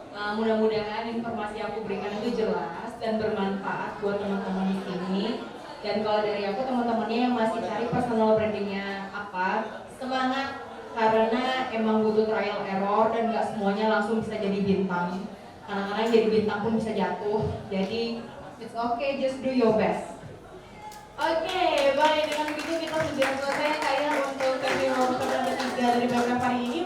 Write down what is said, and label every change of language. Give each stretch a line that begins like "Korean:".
Indonesian: Mudah-mudahan informasi yang aku berikan itu jelas dan bermanfaat buat teman-teman di sini. Dan kalau dari aku, teman-temannya yang masih cari personal brandingnya apa, semangat, karena emang butuh trial error dan nggak semuanya langsung bisa jadi bintang. Kadang-kadang jadi bintang pun bisa jatuh. Jadi
English: it's okay, just do your best.
Indonesian: Oke, baik, dengan begitu kita sudah selesai kayak untuk kami workshop yang ketiga dari beberapa hari ini.